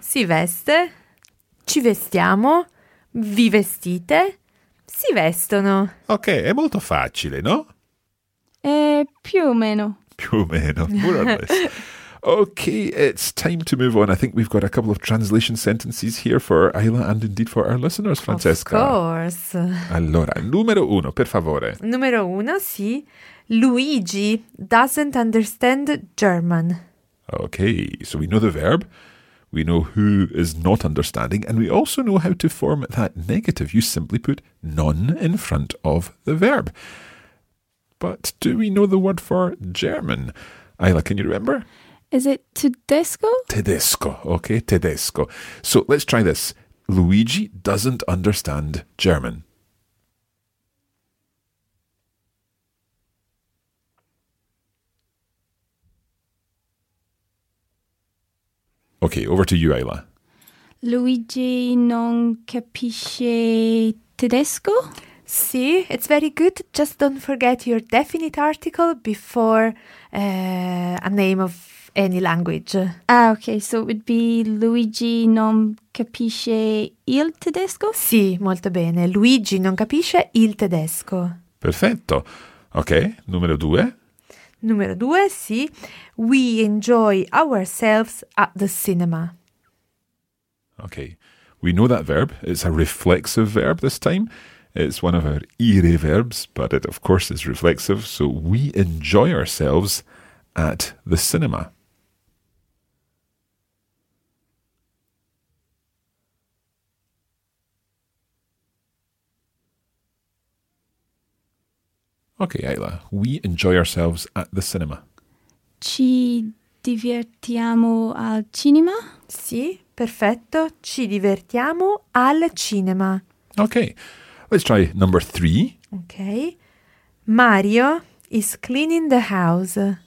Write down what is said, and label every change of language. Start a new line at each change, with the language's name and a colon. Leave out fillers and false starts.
Italian: Si veste. Ci vestiamo. Vi vestite. Si vestono. Ok, è molto facile, no? Più o meno. Più o meno,
English: more or less. Ok, it's time to move on. I think we've got a couple of translation sentences here for Ayla and indeed for our listeners, Francesca. Of course.
Italian: Allora, numero uno, per favore. Numero uno, sì.
English: Luigi doesn't understand German. Okay, so we know the verb, we know who is not understanding, and we also know how to form that negative. You simply put non in front of the verb. But do we know the word for German? Ayla, can you remember? Is it tedesco? Tedesco, okay, tedesco. So let's try this. Luigi doesn't understand German. Okay, over to you, Ayla.
Italian: Luigi non capisce tedesco?
English: Sì, it's very good. Just don't forget your definite article before a name of any language. Ah, okay, so it would be
Italian: Luigi non capisce il tedesco? Sì, molto bene. Luigi non capisce il tedesco. Perfetto. Okay, numero due. Numero due, sì.
English: We enjoy ourselves at the cinema. Okay. We know that verb. It's a reflexive verb this time. It's one of our ire verbs, but it, of course, is reflexive. So we enjoy ourselves at the cinema. Okay, Ayla, we enjoy ourselves at the cinema.
Italian: Ci divertiamo al cinema? Sì, perfetto. Ci divertiamo al cinema.
English: Okay, let's try number three. Okay. Mario is cleaning the house.